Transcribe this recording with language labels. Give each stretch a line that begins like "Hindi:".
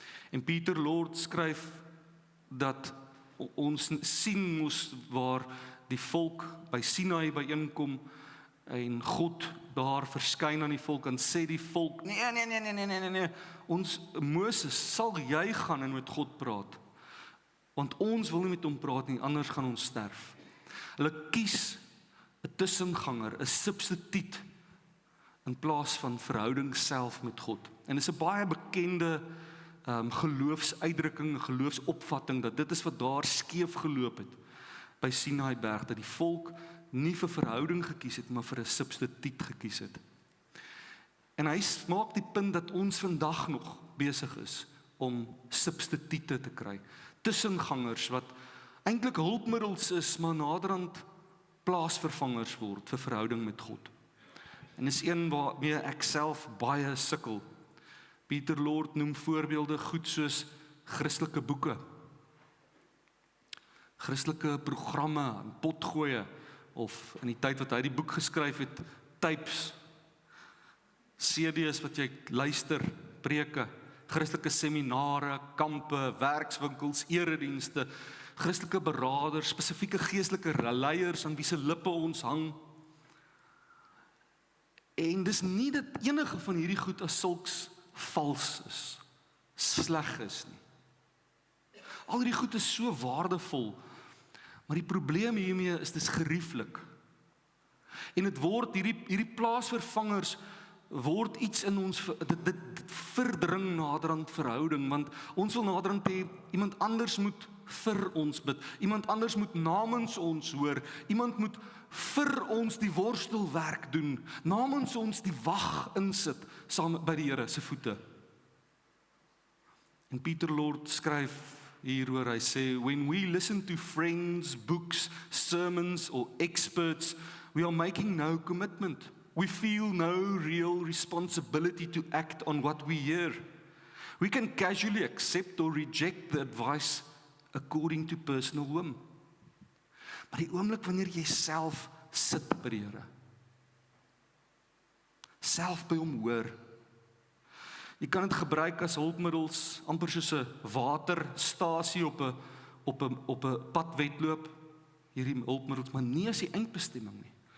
Afrikaans: En Peter Lord skryf dat ons sien moes waar die volk by Sinai byeenkom en God daar verskyn aan die volk en sê die volk, nee, ons Moses, sal jy gaan en met God praat? Want ons wil nie met hom praat nie, anders gaan ons sterf. Hulle kies 'n tussenganger, 'n substituut in plaas van verhouding self met God. En dit is 'n baie bekende geloofsuitdrukking, geloofsopvatting, dat dit is wat daar skeef geloop het by Sinai berg, dat die volk nie vir verhouding gekies het, maar vir 'n substituut gekies het. En hy maak die punt dat ons vandag nog besig is om substituute te kry, tussengangers wat eintlik hulpmiddels is, maar naderhand plaasvervangers word vir verhouding met God. En dis een waarmee ek self baie sukkel. Peter Lord noem voorbeelde goed soos Christelike boeke, Christelike programme, en potgoeie, of in die tyd wat hy die boek geskryf het, tapes, CD's wat jy luister, preke, Christelike seminare, kampe, werkswinkels, eredienste, Christelike beraders, spesifieke geestelike leiers aan wie se lippe ons hang. En dis nie dat enige van hierdie goed as sulks vals is, sleg is nie. Al hierdie goed is so waardevol, maar die probleem hiermee is dis gerieflik. En dit word hierdie plaasvervangers word iets in ons, dit verdring naderhand verhouding, want ons wil naderhand hê iemand anders moet vir ons bid. Iemand anders moet namens ons hoor. Iemand moet vir ons die worstelwerk doen. Namens ons die wag insit saam by die Here se voete. En Pieter Lord skryf hieroor, hy sê,
English: when we listen to friends, books, sermons or experts, we are making no commitment. We feel no real responsibility to act on what we hear. We can casually accept or reject the advice according to personal whim.
Afrikaans: Maar die oomblik wanneer jy self sit by die Here, self by hom hoor, jy kan dit gebruik as hulpmiddels, amper soos 'n waterstasie op 'n padwedloop, hierdie hulpmiddels, maar nie as die eindbestemming nie.